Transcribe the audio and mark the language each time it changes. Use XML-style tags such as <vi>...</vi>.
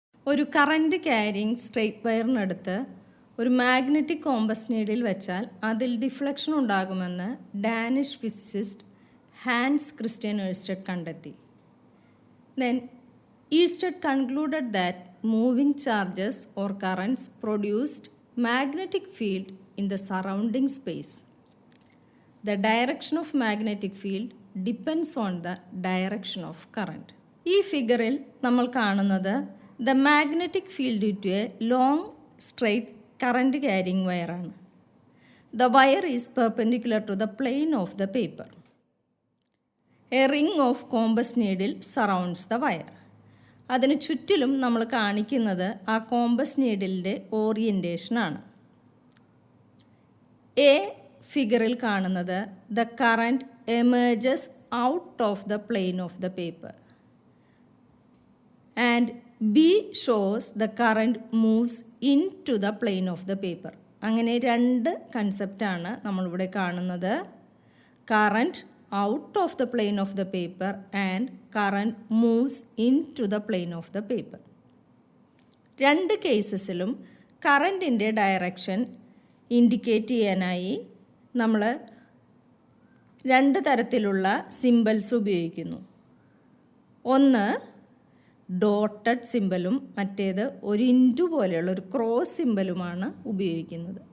<ml>ഒരു current carrying straight വയറിനടുത്ത് ഒരു magnetic compass needle വെച്ചാൽ അതിൽ ഡിഫ്ലക്ഷൻ ഉണ്ടാകുമെന്ന് Danish physicist Hans Christian Ørsted കണ്ടെത്തി.</ml> <en>Then Ersted concluded that moving charges or currents produced magnetic field in the surrounding space. The direction of magnetic field depends on the direction of current.</en> <ml>ഈ ഫിഗറിൽ നമ്മൾ കാണുന്നത്</ml> <en>the magnetic field due to a long straight current carrying wire ആണ്. The wire is perpendicular to the plane of the paper. A ring of compass needle surrounds the wire.</en> <ml>അതിന് ചുറ്റിലും നമ്മൾ കാണിക്കുന്നത് ആ കോമ്പസ് നീഡിലിൻ്റെ ഓറിയൻറ്റേഷനാണ്. എ ഫിഗറിൽ കാണുന്നത്</ml> <en>The current images out of the plane of the paper and B shows the current moves into the plane of the paper.</en> <ml>അങ്ങനെ രണ്ട് കൺസെപ്റ്റാണ് നമ്മളിവിടെ കാണുന്നത്.</ml> <en>Current out of the plane of the paper and current moves into the plane of the paper.</en> <ml>രണ്ട് കേസസിലും കറൻറ്റിൻ്റെ direction indicate ചെയ്യാനായി നമ്മൾ രണ്ട് തരത്തിലുള്ള symbols ഉപയോഗിക്കുന്നു. ഒന്ന് ഡോട്ടഡ് സിംബലും മറ്റേത് ഒരു ഇൻറ്റു പോലെയുള്ള ഒരു ക്രോസ് സിംബലുമാണ് ഉപയോഗിക്കുന്നത്.</ml>